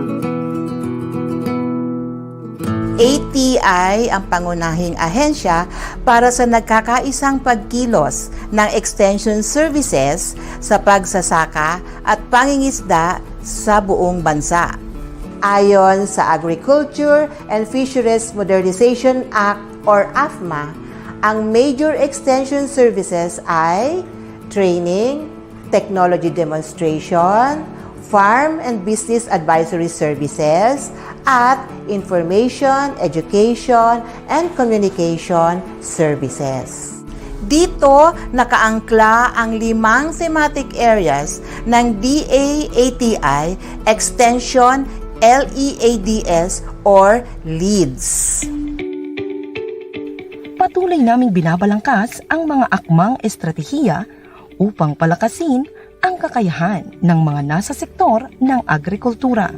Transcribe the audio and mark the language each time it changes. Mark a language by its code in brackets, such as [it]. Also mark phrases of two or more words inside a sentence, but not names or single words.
[tl] ATI ang pangunahing ahensya para sa nagkakaisang pagkilos ng [en] extension services [tl] sa pagsasaka at pangingisda sa buong bansa. Ayon sa Agriculture and Fisheries Modernization Act or AFMA, ang [en] major extension services [tl] ay [en] training, technology demonstration, farm and business advisory services, [tl] at [en] information, education, and communication services. [tl] Dito, nakaangkla ang 5 [en] thematic areas [tl] ng DA-ATI Extension LEADS or LEADS. Patuloy naming binabalangkas ang mga akmang estratehiya upang palakasin ang kakayahan ng mga nasa sektor ng agrikultura.